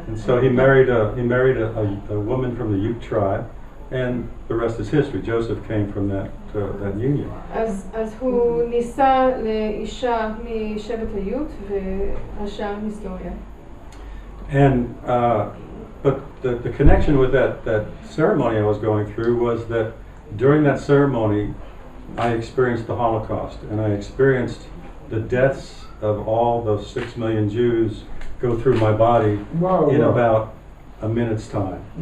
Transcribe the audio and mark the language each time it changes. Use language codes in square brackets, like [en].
[en] And so he married a woman from the Ute tribe, and the rest is history. Joseph came from that union. [he] אז הוא נישא לאישה משבט היוט והשאר היסטוריה. [en] And but the connection with that ceremony I was going through was that during that ceremony I experienced the Holocaust, and I experienced the deaths of all those 6 million Jews go through my body in about a minute's time.